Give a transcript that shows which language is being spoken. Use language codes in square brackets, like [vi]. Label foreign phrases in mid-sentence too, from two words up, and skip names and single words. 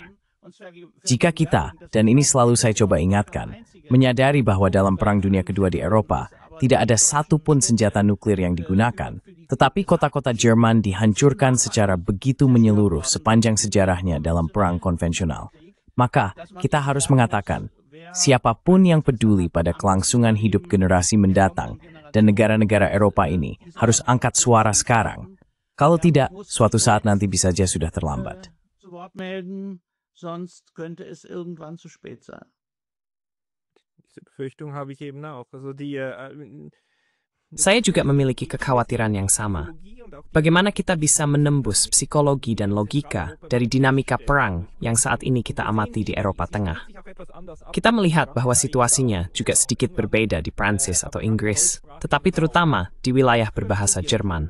[id] Jika kita, dan ini selalu saya coba ingatkan, menyadari bahwa dalam Perang Dunia Kedua di Eropa, tidak ada satupun senjata nuklir yang digunakan, tetapi kota-kota Jerman dihancurkan secara begitu menyeluruh sepanjang sejarahnya dalam perang konvensional. Maka, kita harus mengatakan, siapapun yang peduli pada kelangsungan hidup generasi mendatang dan negara-negara Eropa ini harus angkat suara sekarang. Kalau tidak, suatu saat nanti bisa saja sudah terlambat. [de] Sonst könnte es irgendwann zu spät sein. Diese Befürchtung habe ich eben auch. [id] Saya juga memiliki kekhawatiran yang sama. Bagaimana kita bisa menembus psikologi dan logika dari dinamika perang yang saat ini kita amati di Eropa Tengah? Kita melihat bahwa situasinya juga sedikit berbeda di Prancis atau Inggris, tetapi terutama di wilayah berbahasa Jerman.